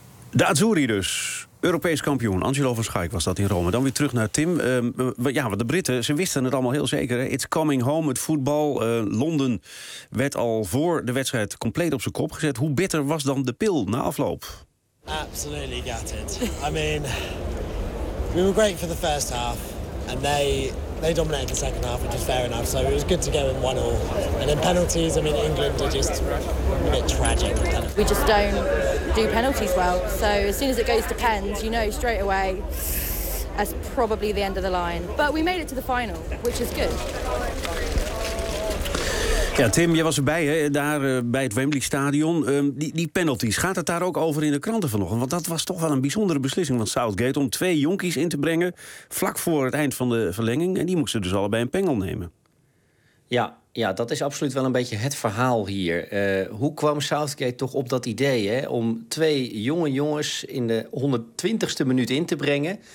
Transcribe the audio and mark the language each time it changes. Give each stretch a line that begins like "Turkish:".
Dutch: De Azzurri dus. Europees kampioen. Angelo van Schaik was dat in Rome. Dan weer terug naar Tim. Want de Britten, ze wisten het allemaal heel zeker. Hè?
English: It's coming home,
Dutch: het voetbal. Londen werd al voor de wedstrijd compleet op zijn kop gezet. Hoe bitter was dan de pil na afloop?
English: Absolutely gutted. I mean, we were great for the first half. And they dominated the second half, which is fair enough. So it was good to go in 1-1. And in penalties, I mean, England are just a bit tragic. We just don't do penalties well. So as soon as it goes to pens, you know straight away that's probably the end of the line. But we made it to the final, which is good.
Dutch: Ja, Tim, jij was erbij, hè, daar bij het Wembley Stadion. Die penalties, gaat het daar ook over in de kranten vanochtend? Want dat was toch wel een bijzondere beslissing van Southgate om 2 jonkies in te brengen vlak voor het eind van de verlenging. En die moesten dus allebei een pengel nemen. Ja, ja, dat is absoluut wel een beetje het verhaal hier. Hoe kwam Southgate toch op dat idee, hè, om 2 jonge jongens in de 120ste minuut in te brengen?